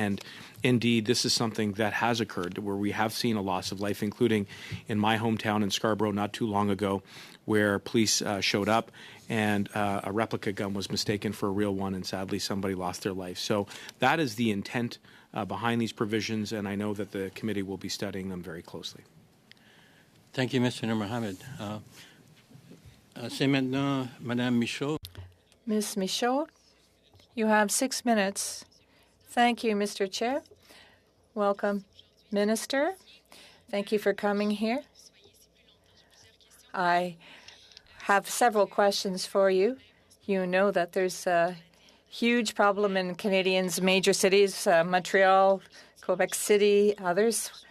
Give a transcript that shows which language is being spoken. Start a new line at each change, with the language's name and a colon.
English: And indeed, this is something that has occurred where we have seen a loss of life, including in my hometown in Scarborough not too long ago, where police showed up and a replica gun was mistaken for a real one, and sadly somebody lost their life. So that is the intent behind these provisions, and I know that the committee will be studying them very closely. Thank you, Mr. Mohammed.
French: C'est maintenant Madame Michaud.
English: Ms. Michaud, you have 6 minutes. Thank you, Mr. Chair. Welcome, Minister. Thank you for coming here. I have several questions for you. You know that there's a huge problem in Canadians' major cities, Montreal, Quebec City, others.